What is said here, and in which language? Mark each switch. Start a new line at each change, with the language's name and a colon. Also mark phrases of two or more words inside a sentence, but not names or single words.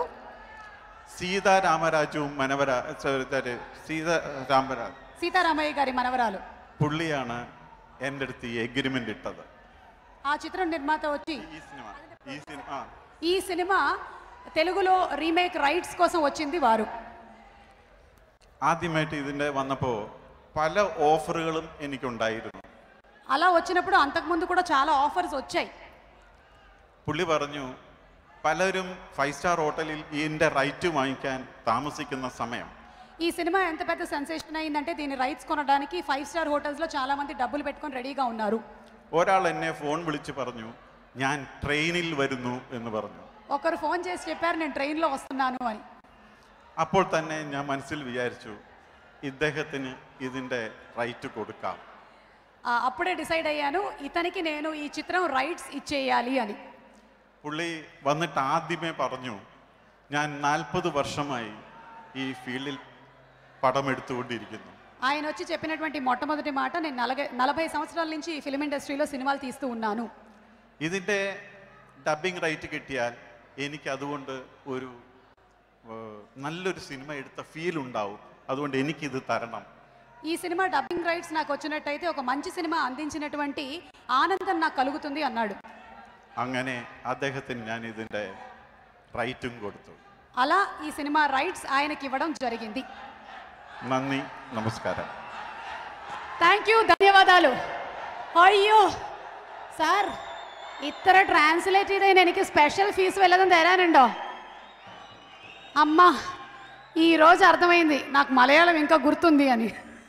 Malayalam: സീതാരാമരാജു
Telugu: సీతారామయ్య గారి మనవరాలు
Malayalam: പുള്ളിയാണ് എൻ്റെ അടുത്ത് ഈ എഗ്രിമെന്റ് ഇട്ടത്.
Telugu: ఆ చిత్రం నిర్మాత వచ్చి
Malayalam: ഈ
Telugu: ఈ సినిమా తెలుగులో
English: remake rights
Telugu: కోసం వచ్చింది వారు.
Malayalam: ആദ്യമായിട്ട് ഇതിൻ്റെ വന്നപ്പോൾ പല ഓഫറുകളും എനിക്കുണ്ടായിരുന്നു.
Telugu: అలా వచ్చినప్పుడు అంతకుముందు కూడా చాలా ఆఫర్స్ వచ్చాయి.
Malayalam: പുള്ളി പറഞ്ഞു, പലരും 5
English: star hotelil
Malayalam: ഇതിൻ്റെ റൈറ്റ് വാങ്ങിക്കാൻ താമസിക്കുന്ന സമയം
Telugu: ఈ సినిమా ఎంత పెద్ద సెన్సేషన్ అయిందంటే దీని రైట్స్ కొనడానికి 5
English: star hotelslo
Telugu: చాలా మంది డబ్బులు పెట్టుకొని రెడీగా ఉన్నారు.
Malayalam: ഒരാൾ എന്നെ ഫോൺ വിളിച്ച് പറഞ്ഞു, ഞാൻ ട്രെയിനിൽ വരുന്നു എന്ന് പറഞ്ഞു.
Telugu: ఒకరు ఫోన్ చేసి చెప్పారు నేను ట్రైన్లో వస్తున్నాను అని.
Malayalam: അപ്പോൾ തന്നെ ഞാൻ മനസ്സിൽ വിചാരിച്ചു, ഇദ്ദേഹത്തിന് ഇതിൻ്റെ റൈറ്റ് കൊടുക്കാം.
Telugu: అప్పుడే డిసైడ్ అయ్యాను ఇతనికి నేను ఈ చిత్రం రైట్స్ ఇచ్చేయాలి అని.
Malayalam: പുള്ളി വന്നിട്ട് ആദ്യമേ പറഞ്ഞു, ഞാൻ 40 വർഷമായി ഈ ഫീൽഡിൽ പടമെടുത്തുകൊണ്ടിരിക്കുന്നു.
Telugu: ఆయన వచ్చి చెప్పినటువంటి మొట్టమొదటి మాట, నేను 40 సంవత్సరాల నుంచి ఈ
English: film industrylo
Telugu: సినిమాలు తీస్తూ ఉన్నాను.
Malayalam: ഇതിൻ്റെ
English: dubbing right
Malayalam: കിട്ടിയാൽ എനിക്ക് അതുകൊണ്ട് ഒരു നല്ലൊരു സിനിമ എടുത്ത ഫീൽ ഉണ്ടാവും. അതുകൊണ്ട് എനിക്കിത് തരണം.
Telugu: ఈ సినిమా
English: dubbing rights
Telugu: నాకు వచ్చినట్టయితే ఒక మంచి సినిమా అందించినటువంటి ఆనందం నాకు కలుగుతుంది అన్నాడు.
Malayalam: അങ്ങനെ അദ്ദേഹത്തിന് ഞാൻ ഇതിൻ്റെ റൈറ്റും കൊടുത്തു.
Telugu: అలా ఈ సినిమా రైట్స్ ఆయనకి ఇవ్వడం జరిగింది.
Malayalam: നന്ദി, നമസ്കാരം.
English: thank you, ധന്യവാദാలు.
Malayalam: അയ്യോ സാർ, ഇത്ര ട്രാൻസ്ലേറ്റ് ചെയ്തതിന് എനിക്ക്
English: special fees
Malayalam: വല്ലതും തരാനുണ്ടോ?
Telugu: అమ్మా, ఈరోజు అర్థమైంది నాకు మలయాళం ఇంకా గుర్తుంది అని.